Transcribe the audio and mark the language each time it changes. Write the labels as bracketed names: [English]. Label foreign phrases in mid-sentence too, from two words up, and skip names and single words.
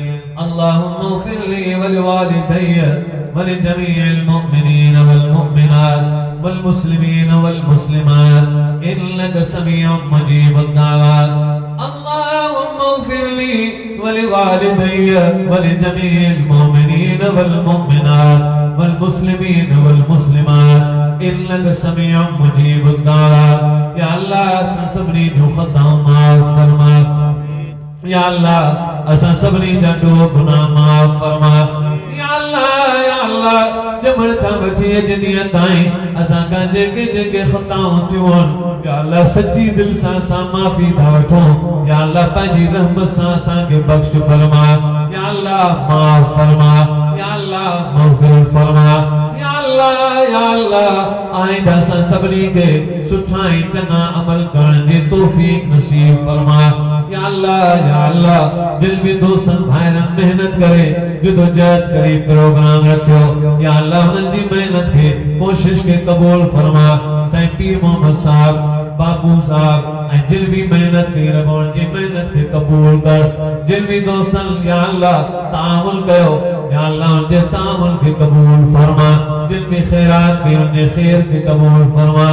[Arabic] اللهم اغفر لي ولوالدي ولجميع المؤمنين والمؤمنات والمسلمين والمسلمات إنك سميع مجيب الدعوات. اللهم اغفر لي ولوالدي ولجميع المؤمنين والمؤمنات والمسلمين والمسلمات إنك سميع مجيب الدعوات. [Sindhi] या अल्लाह सबनी जो खता माफ फरमा। या अल्लाह असा सबनी जा गुनाह माफ फरमा। या अल्लाह जमण का बची दुनिया ताईं असा का जेके खताऊं थियूं या अल्लाह सच्ची दिल सां माफी था वठूं। या अल्लाह पंहिंजी रहमत सां असांखे बख्श फरमा। या अल्लाह माफ फरमा। या अल्लाह मग़फ़िरत फरमा। या अल्लाह आइंदा सा सबनी के सुठाई चंगा अमल करण जी तौफीक नसीब फरमा। या अल्लाह जिन भी दोस्तन भाईरन मेहनत करे जदोजहद करे प्रोग्राम रखियो या अल्लाह उन जी मेहनत के कोशिश के कबूल फरमा। साईं पीर मोहम्मद साहब बाबू साहब जिन भी मेहनत की रबोन जी मेहनत के कबूल कर। जिन भी दोस्तन या अल्लाह तामुल कयो या अल्लाह उनके तामुल के कबूल फरमा। जिन भी खैरात की उनके खैर के कबूल फरमा।